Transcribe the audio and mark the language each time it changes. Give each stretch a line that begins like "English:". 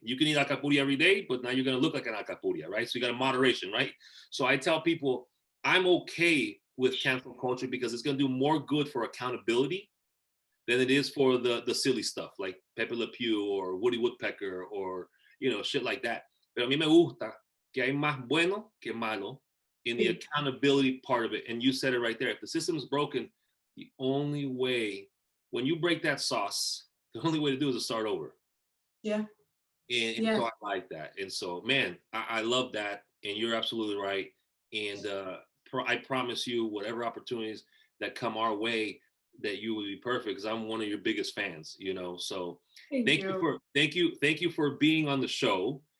English: You can eat alcapurria every day, but now you're going to look like an alcapurria, right? So you got a moderation, right? So I tell people I'm okay with cancel culture because it's going to do more good for accountability than it is for the silly stuff like Pepe Le Pew or Woody Woodpecker or shit like that.
Spanish: Pero a mí me gusta que hay más bueno que malo
English: in the accountability part of it. And you said it right there. If the system is broken, the only way, when you break that sauce, the only way to do is to start over. Yeah. And so I like that. And so, man, I love that. And you're absolutely right. And I promise you, whatever opportunities that come our way, that you will be perfect because I'm one of your biggest fans, So thank you for being on the show.